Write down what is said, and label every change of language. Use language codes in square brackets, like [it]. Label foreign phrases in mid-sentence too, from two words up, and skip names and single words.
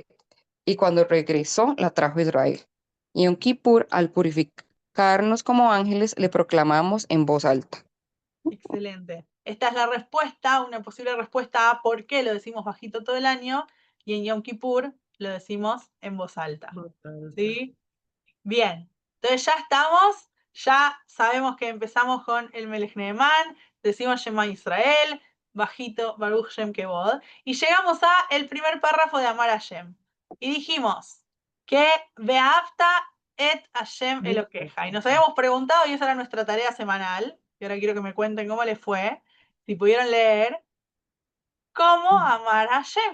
[es] Y cuando regresó, la trajo Israel. Y en Kippur, al purificarnos como ángeles, le proclamamos en voz alta. Excelente. Esta es la respuesta, una posible respuesta a por qué lo decimos bajito todo el año y en Yom Kippur lo decimos en voz alta. ¿Sí? Bien. Entonces ya estamos, ya sabemos que empezamos con el [he] מלך נאמן, [es] decimos [he] שמע ישראל, [es] bajito [he] ברוך שם כבוד, [es] y llegamos a el primer párrafo de [he] אמר השם. [es] Y dijimos que [he] ואהבת את השם אלוקיך. [es] Y nos habíamos preguntado, y esa era nuestra tarea semanal, y ahora quiero que me cuenten cómo les fue, si pudieron leer, cómo amar a Hashem.